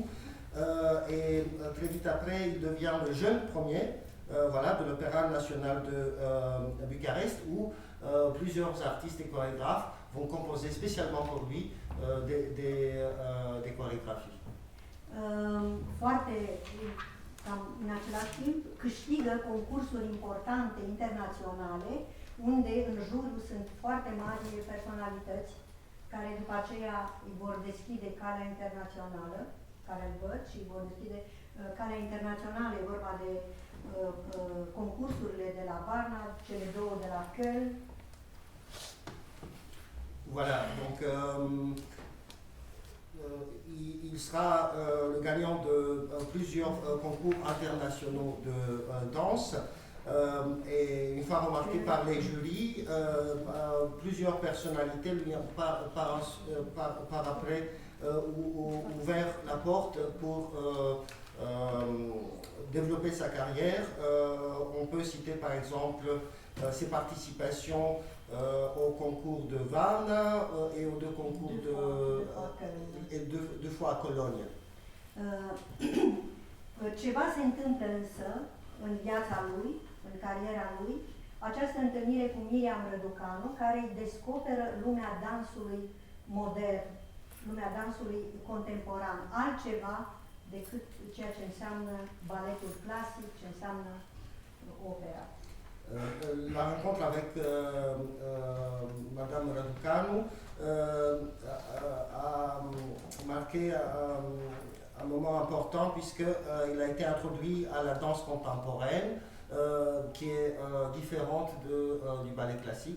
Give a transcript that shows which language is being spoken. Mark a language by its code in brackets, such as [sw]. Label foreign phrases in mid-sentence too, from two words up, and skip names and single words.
[fr] Et très vite après, il devient le jeune premier de l'Opéra national de Bucarest, où plusieurs artistes et chorégraphes vont composer spécialement pour lui des chorégraphies. [ro] Foarte, cam în același timp, câștigă concursuri importante internaționale, unde în jurul sunt foarte mari personalități care după aceea îi vor deschide calea internațională, care îl văd și îi vor deschide calea internațională. E vorba de concursurile de la Varna, cele două de la Köln. [fr] Voilà, donc il sera le gagnant de plusieurs concours internationaux de danse. Et une fois remarqué par les jurys, plusieurs personnalités lui ont par après ouvert la porte pour développer sa carrière. On peut citer par exemple ses participations au concours de Varna et aux deux concours deux fois à Cologne. [ro] Ceva se întâmplă însă în viața lui, în cariera lui, această întâlnire cu Miriam Răducanu, care îi descoperă lumea dansului modern, lumea dansului contemporan, altceva decât ceea ce înseamnă baletul clasic, ce înseamnă opera. [fr] La rencontre avec Madame Răducanu a marqué un moment important puisqu'il a été introduit à la danse contemporaine qui est différente du ballet classique.